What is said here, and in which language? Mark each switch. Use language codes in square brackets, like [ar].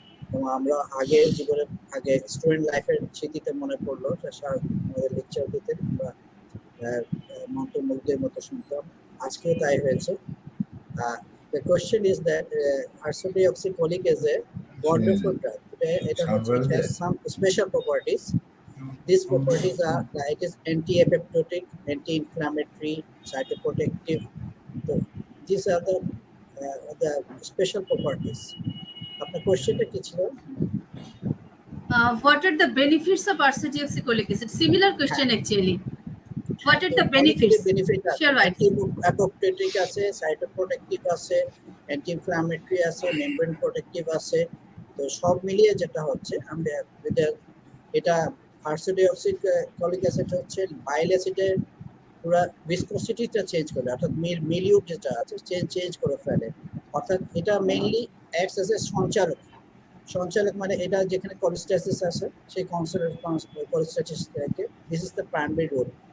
[bn] এবং আমরা আগে স্টুডেন্ট লাইফের স্মৃতিতে মনে পড়লো স্যার আমাদের লেকচার দিতেন, আমরা মন্ত্রমুগ্ধের মতো শুনতাম, আজকেও তাই হয়েছে। [en] The question is that ursodeoxycholic is a wonderful drug. It has some special properties. These properties are like it is anti-apoptotic, anti-inflammatory, cytoprotective. So these are the special properties. [bn] Apna question ta ki chilo? [en] What are the benefits of ursodeoxycholic acid? Similar question actually. What are the benefits? Sure, right. [bn] Anti-apoptotic আছে, cytoprotective আছে, anti-inflammatory আছে, membrane protective আছে। তো সব মিলিয়ে যেটা হচ্ছে আমরা এটা ursodeoxycholic acid হচ্ছে বাইল অ্যাসিডের পুরো ভিসকোসিটিটা চেঞ্জ করে, অর্থাৎ মিলিউ যেটা আছে চেঞ্জ করে ফেলে। অর্থাৎ এটা [en] mainly acts as a [bn] সঞ্চালক, মানে এটা যেখানে কোলেস্টাসিস আছে সেই কোলেস্টাসিসটাকে [en] This is the primary role.